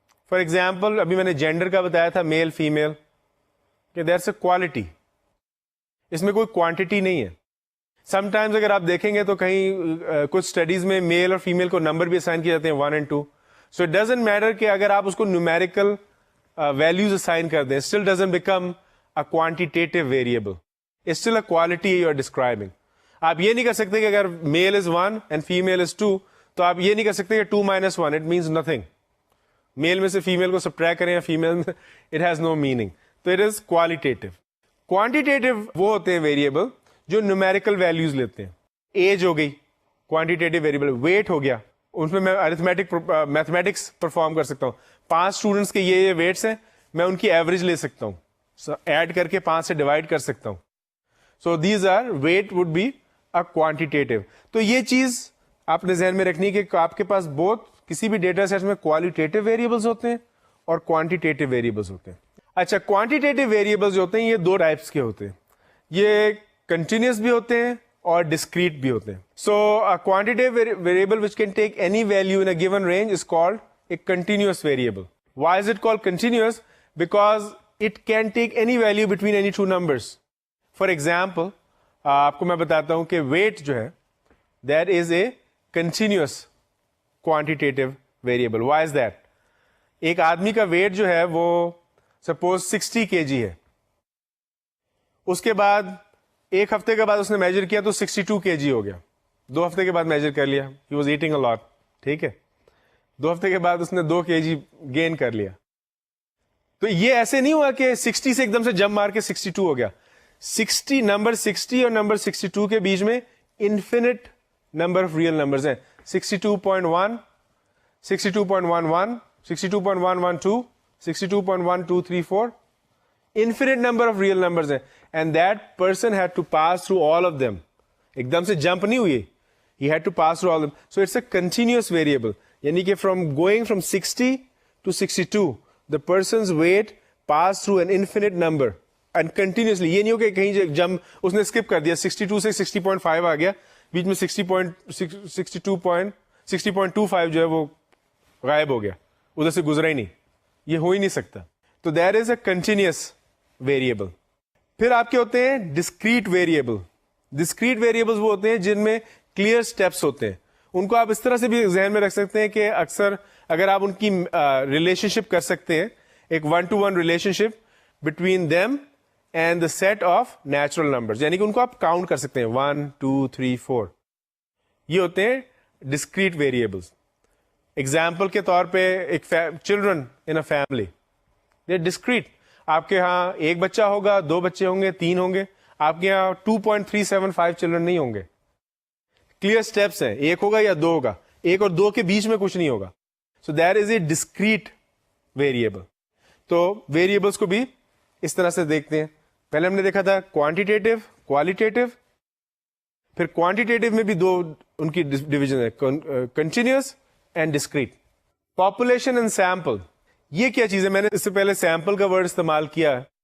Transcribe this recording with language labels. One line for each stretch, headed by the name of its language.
Urdu: For example ابھی میں نے جینڈر کا بتایا تھا, میل فیمیل, کہ
English: that's a quality,
Urdu: اس میں کوئی کوانٹٹی نہیں ہے. سم ٹائمز اگر آپ دیکھیں گے تو کہیں کچھ اسٹڈیز میں میل اور فیمیل کو نمبر بھی اسائن کیے جاتے ہیں 1 and 2.
English: so it doesn't matter
Urdu: کہ اگر آپ اس کو نیومیریکل ویلیوز اسائن کر دیں,
English: Still doesn't become a quantitative variable. It's still a quality you are describing.
Urdu: آپ یہ نہیں کر سکتے کہ اگر
English: male is 1 and female is 2,
Urdu: تو آپ یہ نہیں کر سکتے کہ 2 minus 1,
English: it means nothing.
Urdu: میل میں سے فیمیل کو سبٹریکٹ کریں یا فیمیل میں,
English: it has no meaning. تو it is qualitative.
Urdu: Quantitative وہ ہوتے ہیں ویریبل جو numerical values لیتے ہیں. ایج ہو گئی quantitative variable, weight ہو گیا, اس میں میتھمیٹکس پرفارم کر سکتا ہوں. 5 اسٹوڈنٹس کے یہ ویٹس ہیں, میں ان کی ایوریج لے سکتا ہوں, ایڈ کر کے 5 سے ڈیوائڈ کر سکتا ہوں.
English: So these are weight would be a quantitative.
Urdu: تو یہ چیز آپ نے ذہن میں رکھنی کہ آپ کے پاس بہت کسی بھی ڈیٹا سیٹ میں کوالٹیٹیو ویریبلس ہوتے ہیں اور کوانٹیٹیو ویریبلس ہوتے ہیں. اچھا, کوانٹیٹیو ویریبلس جو ہوتے ہیں یہ 2 ٹائپس کے ہوتے ہیں. یہ کنٹینیوس بھی ہوتے ہیں اور ڈسکریٹ بھی ہوتے ہیں.
English: So quantitative variable which can take any value in a given range is called a continuous variable. Why is it called continuous? because it can take any value between any two numbers. For example,
Urdu: آپ کو میں بتاتا ہوں کہ
English: weight جو ہے that is a continuous quantitative variable. Why is that?
Urdu: ایک آدمی کا weight جو ہے وہ suppose 60 kg ہے, اس کے بعد ایک ہفتے کے بعد اس نے میجر کیا تو 62 kg ہو گیا. 2 ہفتے کے بعد میجر کر لیا,
English: he was eating a lot,
Urdu: ٹھیک ہے, 2 ہفتے کے بعد اس نے 2 kg گین کر لیا. تو یہ ایسے نہیں ہوا کہ 60 سے ایک دم سے جمپ مار کے 62 ہو گیا. 60 نمبر 60 اور نمبر 62 کے بیچ میں
English: infinite number of real numbers
Urdu: ہیں.
English: 62.1, 62.11, 62.112, 62.1234, infinite number of real numbers ہیں, and that person had to pass through all of them.
Urdu: ایک دم سے جمپ نہیں ہوئی,
English: he had to pass through all of them. So it's a continuous variable. یعنی کہ from going from 60 to 62, the person's weight passed through an infinite number and continuously.
Urdu: یہ نہیں ہو کہ کہیں جمپ اس نے اسکپ کر دیا, 62 سے 60.5 آ گیا, بیچ میں 60.25 جو ہے وہ غائب ہو گیا, ادھر سے گزرا ہی نہیں. یہ ہو ہی نہیں سکتا.
English: تو there is a continuous variable.
Urdu: پھر آپ کے ہوتے ہیں discrete variable. Discrete variables وہ ہوتے ہیں جن میں clear steps ہوتے ہیں. ان کو آپ اس طرح سے بھی ذہن میں رکھ سکتے ہیں کہ اکثر اگر آپ ان کی ریلیشن شپ کر سکتے ہیں, ایک 1-to-1 relation ship
English: between them and the set of natural numbers,
Urdu: یعنی کہ ان کو آپ کاؤنٹ کر سکتے ہیں 1 2 3 4. یہ ہوتے ہیں ڈسکریٹ ویریبلس. ایگزامپل کے طور پہ ایک children
English: In a family, they discrete.
Urdu: آپ کے ہاں ایک بچہ ہوگا, 2 بچے ہوں گے, 3 ہوں گے. آپ کے یہاں 2.375 چلڈرن نہیں ہوں گے. کلیئر اسٹیپس ہیں, ایک ہوگا یا 2 ہوگا, 1 اور 2 کے بیچ میں کچھ نہیں ہوگا.
English: So there is a discrete variable.
Urdu: تو ویریبلس کو بھی اس طرح سے دیکھتے ہیں. پہلے ہم نے دیکھا تھا کوانٹیٹیو, کوالیٹیٹیو. پھر کوانٹیٹیو میں بھی 2 ان کی ڈویژن ہے, continuous and discrete. Population and sample, یہ کیا چیز ہے؟ میں نے اس سے پہلے سیمپل کا ورڈ استعمال کیا.